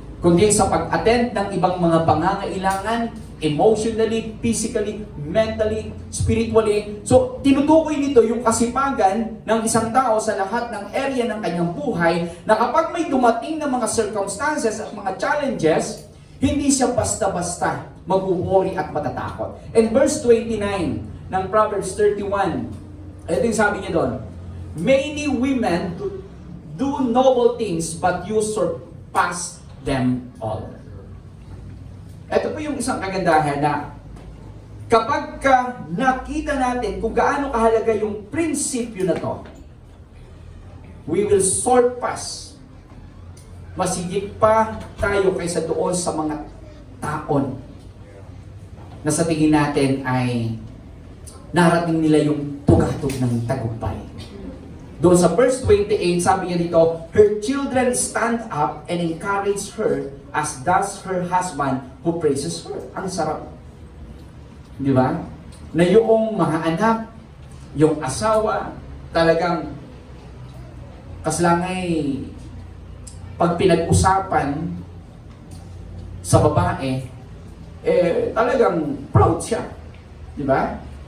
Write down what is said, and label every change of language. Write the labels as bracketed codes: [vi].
[tl] Kundi sa pag-attend ng ibang mga pangangailangan, [en] emotionally, physically, mentally, spiritually. [tl] So, tinutukoy nito yung kasipagan ng isang tao sa lahat ng area ng kanyang buhay na kapag may dumating na mga circumstances at mga challenges, hindi siya basta-basta mag-worry at matatakot. [en] And verse 29 ng Proverbs 31, [tl] ito yung sabi niya doon, [en] many women do noble things, but you surpass them all. [tl] Ito po yung isang kagandahan na kapag ka nakita natin kung gaano kahalaga yung prinsipyo na to, [en] we will surpass. [tl] Masigit pa tayo kaysa doon sa mga taon na sa tingin natin ay narating nila yung tugatog ng tagumpay. Doon sa verse 28, sabi niya dito, [en] her children stand up and encourage her as does her husband who praises her. [tl] Ang sarap. Di ba? Na yung mga anak, yung asawa, talagang kaslangay pag pinag-usapan sa babae, talagang proud siya. Di ba?